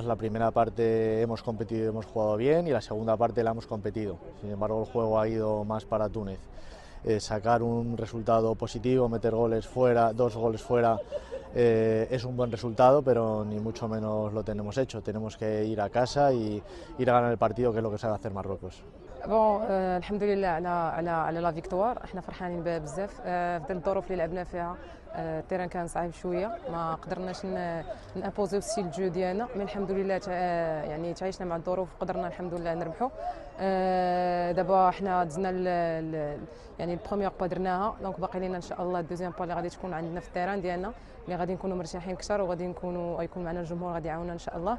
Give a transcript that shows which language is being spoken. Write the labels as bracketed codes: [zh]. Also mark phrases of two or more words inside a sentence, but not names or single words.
[es] La primera parte hemos competido y hemos jugado bien, y la segunda parte la hemos competido. Sin embargo, el juego ha ido más para Túnez. Sacar un resultado positivo, meter goles fuera, 2 goles fuera, es un buen resultado, pero ni mucho menos lo tenemos hecho. Tenemos que ir a casa y ir a ganar el partido, que es lo que sabe hacer Marruecos. [ar] بون الحمد لله على [fr] la victoire, [ar] احنا فرحانين بها بزاف في ظل الظروف اللي لعبنا فيها. التيران كان صعيب شويه، ما قدرناش نابوزيو ستيل الجو ديالنا، مي الحمد لله يعني تعايشنا مع الظروف وقدرنا الحمد لله نربحوا. دابا حنا دزنا يعني [fr] premier pas [ar] درناها، دونك باقي لينا ان شاء الله [fr] deuxième pas [ar] اللي غادي تكون عندنا في التيران ديالنا، اللي غادي نكونوا مرتاحين اكثر، وغادي غيكون معنا الجمهور غادي يعاوننا ان شاء الله.